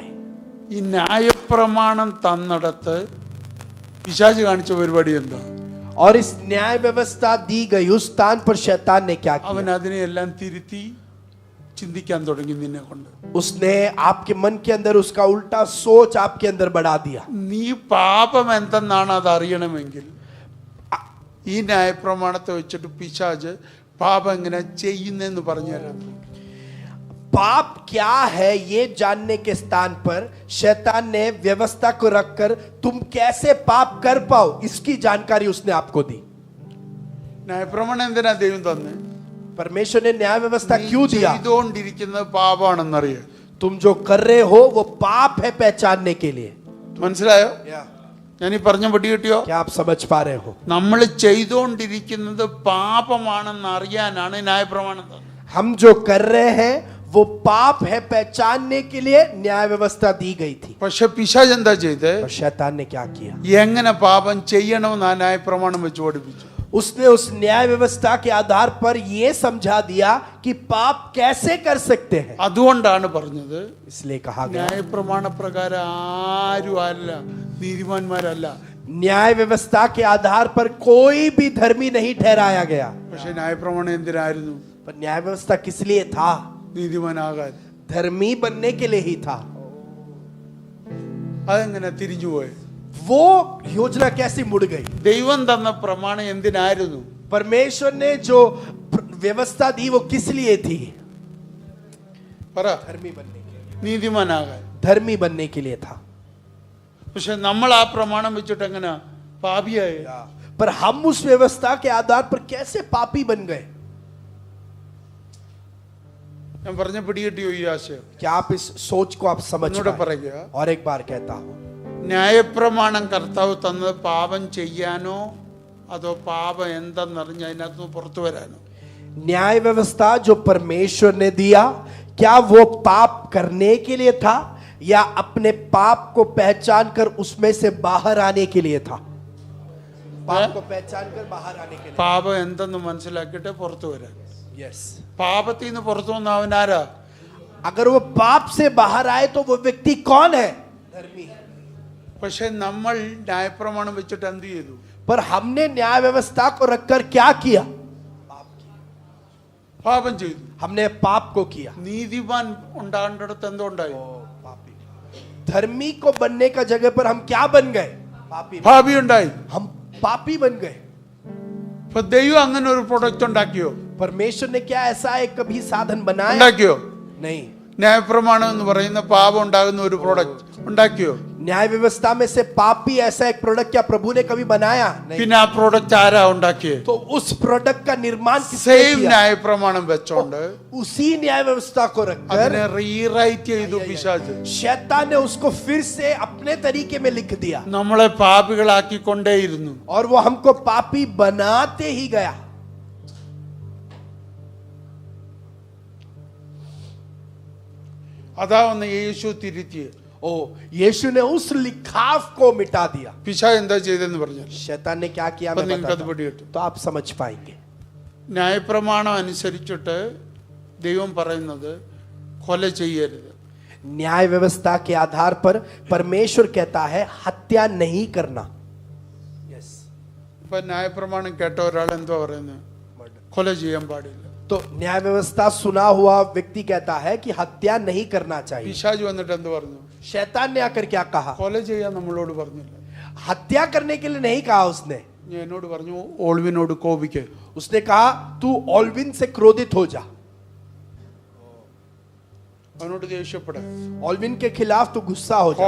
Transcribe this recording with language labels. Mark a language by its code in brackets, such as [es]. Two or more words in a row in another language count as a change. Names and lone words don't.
[ml] ഈ ന്യായപ്രമാണം തന്നിടത്ത് പിശാച് കാണിച്ച പരിപാടി എന്താ? [hi] और इस न्याय व्यवस्था दी गई उस स्थान पर शैतान ने क्या [ml] അവൻ [hi] किया? [ml] അതിനെയെല്ലാം തിരുത്തി ചിന്തിക്കാൻ തുടങ്ങി നിന്നെ കൊണ്ട്. [hi] उसने आपके मन के अंदर उसका उल्टा सोच आपके अंदर बढ़ा दिया. [ml] നീ പാപം എന്തെന്നാണ് അത് അറിയണമെങ്കിൽ ഈ ന്യായപ്രമാണത്തെ വെച്ചിട്ട് പിശാച് പാപം എങ്ങനെ ചെയ്യുന്നെന്ന് പറഞ്ഞു തരാം. [hi] पाप क्या है ये जानने के स्थान पर शैतान ने व्यवस्था को रखकर तुम कैसे पाप कर पाओ इसकी जानकारी उसने आपको दी. [ml] ന്യായപ്രമാണം എന്തിനാ ദൈവം തന്നെ? [hi] परमेश्वर ने न्याय व्यवस्था क्यों दिया? [ml] ചെയ്തുകൊണ്ടിരിക്കുന്നത് പാപമാണെന്നറിയാം. [hi] तुम जो कर रहे हो वो पाप है पहचानने के लिए. [ml] മനസ്സിലായോ? ഞാൻ ഈ പറഞ്ഞ പടി കിട്ടിയോ? [hi] क्या आप समझ पा रहे हो? [ml] നമ്മൾ ചെയ്തുകൊണ്ടിരിക്കുന്നത് പാപമാണെന്ന് അറിയാനാണ് ന്യായപ്രമാണം തന്നത്. [hi] हम जो कर रहे हैं वो पाप है पहचानने के लिए न्याय व्यवस्था दी गई थी. [ml] പക്ഷെ പിശാച് എന്താ ചെയ്തേ? [hi] और शैतान ने क्या किया? [ml] എങ്ങനെ പാപം ചെയ്യണമെന്ന് ആ ന്യായപ്രമാണം വെച്ച് പഠിപ്പിച്ചു. [hi] उसने उस न्याय व्यवस्था के आधार पर यह समझा दिया कि पाप कैसे कर सकते हैं. [ml] അതുകൊണ്ടാണ് പറഞ്ഞത് [hi] इसलिए कहा गया [ml] ന്യായപ്രമാണ പ്രകാരം ആരും അല്ല നീതിമാന്മാരല്ല. [hi] न्याय व्यवस्था के आधार पर कोई भी धर्मी नहीं ठहराया गया. [ml] പക്ഷെ ന്യായപ്രമാണം എന്തിനായിരുന്നു? [hi] पर न्याय व्यवस्था किस लिए था? [ml] നീതിമാനാകാൻ. [hi] धर्मी बनने के लिए ही था. [ml] അതെങ്ങനെ തിരിഞ്ഞുപോയി? [hi] वो योजना कैसे मुड़ गई? [ml] ദൈവം തന്ന പ്രമാണം എന്തിനായിരുന്നു? [hi] परमेश्वर ने जो व्यवस्था दी वो किस लिए थी? [ml] പറ. [hi] धर्मी बनने के लिए. [ml] നീതിമാനാകാൻ. [hi] धर्मी बनने के लिए था. [ml] പക്ഷെ നമ്മൾ ആ പ്രമാണം വെച്ചിട്ട് എങ്ങനെ പാപിയായി? [hi] पर हम उस व्यवस्था के आधार पर कैसे पापी बन गए? [ml] ഞാൻ പറഞ്ഞ പിടികിട്ടിയോ ഈ ആശയം? [hi] क्या आप इस सोच को आप समझ [ml] ഒന്നുകൂടെ [hi] पाए? [ml] പറയുക. [hi] और एक बार कहता हूं [ml] ന്യായപ്രമാണം കർത്താവ് തന്നത് പാപം ചെയ്യാനോ അതോ പാപം എന്തെന്നറിഞ്ഞ് അതിനകത്ത് നിന്ന് പുറത്തു വരാനോ? [hi] न्याय व्यवस्था जो परमेश्वर ने दिया क्या वो पाप करने के लिए था या अपने पाप को पहचान कर उसमें से बाहर आने के लिए था? पाप को पहचान कर बाहर आने के लिए. [ml] പാപം എന്തെന്ന് മനസ്സിലാക്കിയിട്ട് പുറത്തു വരാൻ. [hi] यस. [ml] പാപത്തിൽ നിന്ന് പുറത്തു വന്ന അവനാരാ? [hi] अगर वो पाप से बाहर आए तो वो व्यक्ति कौन है? धर्मी. [ml] പക്ഷെ നമ്മൾ ന്യായപ്രമാണം വെച്ചിട്ട് എന്ത് ചെയ്തു? [hi] पर हमने न्याय व्यवस्था को रखकर क्या किया? [ml] പാപം ചെയ്തു. [hi] हमने पाप को किया. [ml] നീതിമാൻ ഉണ്ടാകേണ്ടടുത്ത് എന്തോ ഉണ്ടായി? [hi] धर्मी को बनने का जगह पर हम क्या बन गए? पापी. [ml] പാപി ഉണ്ടായി. [hi] हम पापी बन गए. [ml] ഇപ്പൊ ദൈവം അങ്ങനെ ഒരു പ്രൊഡക്റ്റ് ഉണ്ടാക്കിയോ? [hi] परमेश्वर ने क्या ऐसा एक कभी साधन बनाया? [ml] ഉണ്ടാക്കിയോ? [hi] नहीं. [ml] ന്യായപ്രമാണം എന്ന് പറയുന്ന പാപം ഉണ്ടാകുന്ന ഒരു പ്രൊഡക്റ്റ് ഉണ്ടാക്കിയോ? [hi] न्याय व्यवस्था में से पाप भी ऐसा एक प्रोडक्ट क्या प्रभु ने कभी बनाया? नहीं. [ml] പിന്നെ ആ പ്രൊഡക്റ്റ് ആരാ ഉണ്ടാക്കിയത്? [hi] तो उस प्रोडक्ट का निर्माण किसने [ml] സെയിം [hi] किया? [ml] ന്യായപ്രമാണം വെച്ചോണ്ട് [hi] उसी न्याय व्यवस्था को रखकर [ml] അതിനെ റീറൈറ്റ് ചെയ്തു പിശാച്. [hi] शैतान ने उसको फिर से अपने तरीके में लिख दिया [ml] നമ്മളെ പാപികളാക്കിക്കൊണ്ടേയിരുന്നു. [hi] और वो हमको पापी बनाते ही गया. [ml] അതാ ഒന്ന് യേശു തിരുത്തിയത്. [hi] ओ यीशु ने उस लिखाव को मिटा दिया. [ml] പിശാച് എന്താ ചെയ്തെന്ന് പറഞ്ഞാൽ [hi] शैतान ने क्या किया [ml] അപ്പൊ [hi] मैं [ml] നിങ്ങൾക്ക് അത് [hi] बताता हूं, [ml] പിടികിട്ടും. [hi] तो आप समझ पाएंगे. [ml] ന്യായപ്രമാണം അനുസരിച്ചിട്ട് ദൈവം പറയുന്നത് കൊല ചെയ്യരുത്. [hi] न्याय व्यवस्था के आधार पर परमेश्वर कहता है हत्या नहीं करना. यस. [ml] ഇപ്പൊ ന്യായപ്രമാണം കേട്ട ഒരാൾ എന്താ പറയുന്നത്? കൊല ചെയ്യാൻ പാടില്ല. [hi] तो न्याय व्यवस्था सुना हुआ व्यक्ति कहता है कि हत्या नहीं करना चाहिए. [ml] പിശാച് വന്നിട്ട് എന്ത് പറഞ്ഞു? [hi] शैतान ने आकर क्या कहा? [ml] കൊല ചെയ്യാൻ നമ്മളോട് പറഞ്ഞില്ല. [hi] हत्या करने के लिए नहीं कहा उसने. [ml] ഞാൻ എന്നോട് പറഞ്ഞു ഓൾവിനോട് കോപിക്ക്. [hi] उसने कहा तू ओल्विन से क्रोधित हो जा. [ml] അവനോട് ദേഷ്യപ്പെടാം, [hi] ऑल्विन के खिलाफ तू गुस्सा हो जा,